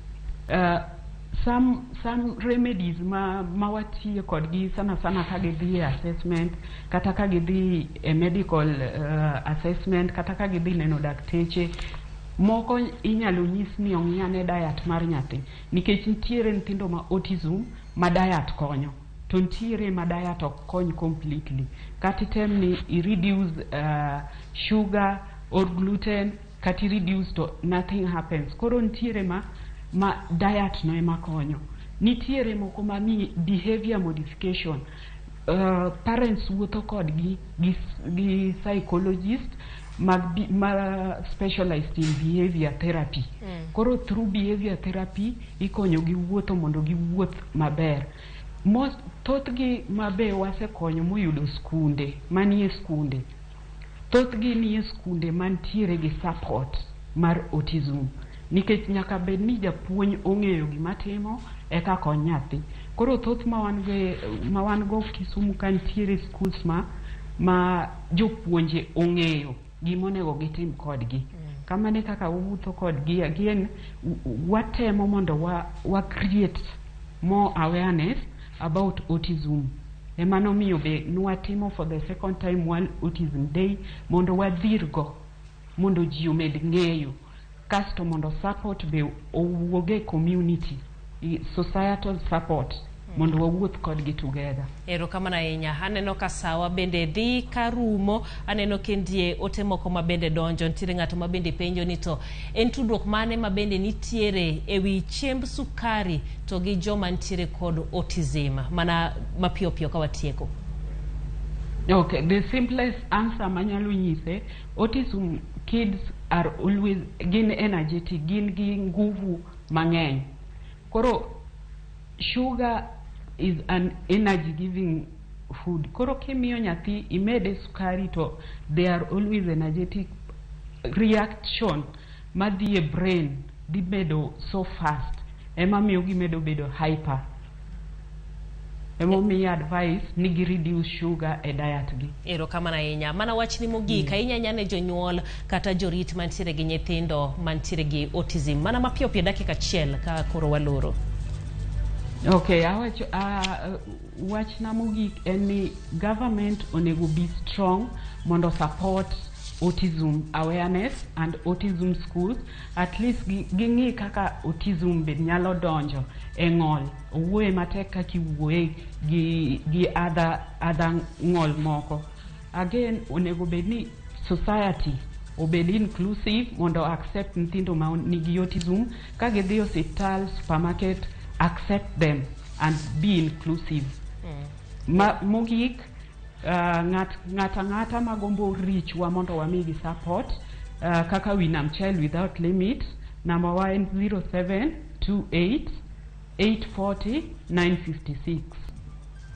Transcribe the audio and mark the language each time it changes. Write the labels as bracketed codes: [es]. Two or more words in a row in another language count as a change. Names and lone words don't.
[en] Some remedies [luo] ma watiyo kodgi sana ka gidhi assessment, kata ka gidhi [en] medical assessment, [luo] kata ka gidhi neno dakteche. Moko inyalo nyis ni ong'iane diet mar nyathi, nikech nitiere nyithindo ma autism ma diet konyo, to nitiere ma diet ok kony completely. Kati tem ni [en] reduce sugar or gluten, kati reduce to nothing happens. [luo] Koro nitiere ma diet no ema konyo. Nitiere moko ma mi [en] behavior modification. Parents [luo] wuotho kodgi gi [en] psychologist ma specialized in behavior therapy. [luo] Koro [en] through behavior therapy [luo] ikonyo gi wuotho mondo gi wuoth maber. Thothgi mabe wasekonyo moyudo skunde, manie skunde. Thothgi nie skunde mantiere gi support mar autism. Nikech nyaka bed ni japuonj ong'eyo gima timo eka kony nyathi. Koro thoth ma wan go Kisumu kantiere schools ma jopuonje ong'eyo gima onego gitim kodgi. Kamane kaka wawuotho kodgi, again watemo mondo wa [en] create more awareness about autism. [luo] Emano miyo be nwatimo [en] for the second time [luo] World Autism Day mondo wadhirgo, mondo ji omed ng'eyo. Kasto mondo support be owuoge community, [en] societal support, [luo] mondo wawuoth kodgi together. Erokamano ahinya. Aneno ka sawa bende dhi karumo, aneno kendie ote moko ma bende donjo, nitiere ng'ato ma bende penjo ni to en tudruok mane ma bende nitiere ewi chiemb sukari to gi joma nitiere kod autism, mana mapiyo ka watieko. [en] Okay, the simplest answer [luo] manyalo nyise, [en] autism kids are always gin energetic, [luo] gin gi nguvu mang'eny. [en] Koro sugar is an energy giving food. [luo] Koro kimiyo nyathi imede sukari to [en] they are always energetic. [luo] Reaction madhi e brain di bedo [en] so fast, [luo] ema miyo gimedo bedo hyper. Emo mi advice ni gi reduce sugar e diet gi. Erokamano ahinya. Mana wachni mogik ahinya ne jonyuol kata jorit mantiere gi nyithindo mantiere gi autism. Mana mapiyo dakika achiel ka koro waloro. Okay, wachna mogik en ni government onego be strong mondo support [en] autism awareness and autism schools. [luo] At least ging'i kaka autism be nyalo donjo e ng'ol. Owuoye matek kaka iwuoye gi other ng'ol moko. Again, onego bed ni society obed inclusive mondo accept nyithindo ma nigi autism. Ka gidhi hospital, supermarket, [en] accept them and be inclusive. [luo] Mogik, ng'ata magombo reach wa mondo wamigi support, kaka Winam Child Without Limit, number 0728 840 956.